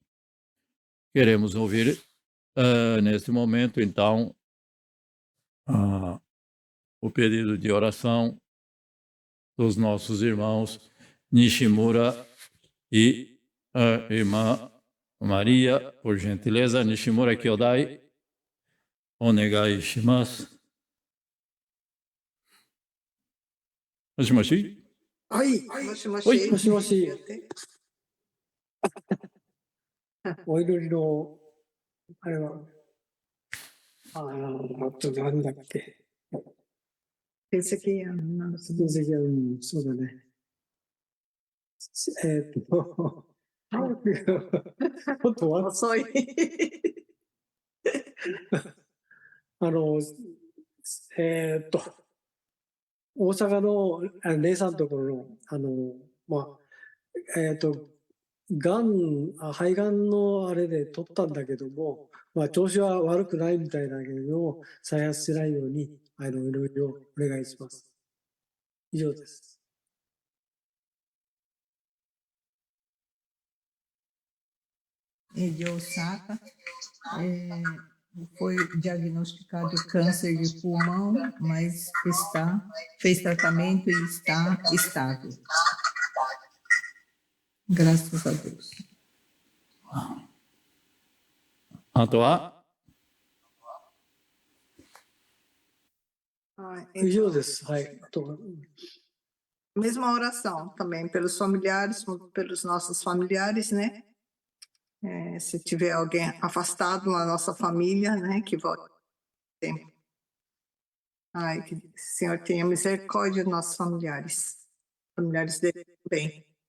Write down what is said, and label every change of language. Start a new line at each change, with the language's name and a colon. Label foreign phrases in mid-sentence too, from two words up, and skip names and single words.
Portuguese: Queremos ouvir, neste momento, então, ah, o pedido de oração dos nossos irmãos Nishimura e a irmã Maria. Por gentileza,
Japanese: Nishimura Kyodai, onegai shimasu. Moshi? はい。もしもし。はいもしもし。お祈りの、あれは、なんだっけ。
Portuguese: Pensei que ia, não,
Japanese: 親戚は、そうだね。早く、本当は、遅い。大阪の姉さんのところの、肺がんのあれで取ったんだけども、調子は悪くないみたいだけれども、再発しないように、いろいろお願いします。以上です。
Portuguese: De Osaka, foi diagnosticado câncer de pulmão, mas fez tratamento e está estável. Graças a Deus.
Japanese: あとは、以上です。はい。あとは、
Portuguese: mesma oração também pelos familiares, pelos nossos familiares, né? Se tiver alguém afastado na nossa família, né? Que volte sempre. Ai, que o Senhor tenha misericórdia dos nossos familiares dele também.